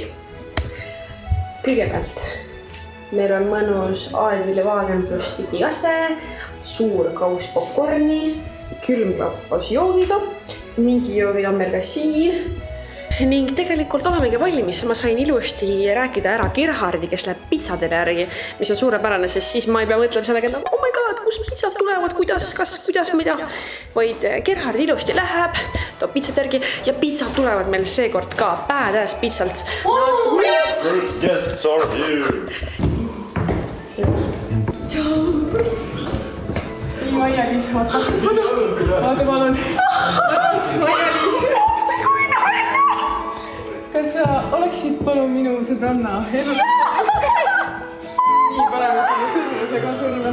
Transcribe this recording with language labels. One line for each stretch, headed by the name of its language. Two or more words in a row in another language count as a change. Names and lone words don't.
Estonian: Kõigepealt meil on mõnus aedvilevaagen pluss tipigaste, suur kaus popcorni, külmklappos joogiga, mingi joogid on meil ka siin. Ning tegelikult olemegi valmis, ma sain ilusti rääkida ära Gerhardi, kes läheb pitsatele järgi, mis on suurepärane, sest siis ma ei pea mõtlema sellega, et
English: oh my god,
Estonian: kus pitsad tulevad, kuidas, mida, vaid Gerhard ilusti läheb, toob pitsat järgi ja pitsad tulevad meil seekord ka badass pitsalt.
English: First guests are here.
Estonian: Maia-Liis, vaata palun. Maia-Liis. Kas sa oleksid palun minu sõbranna? Nii paneme selle sõrmuse ka sõrme.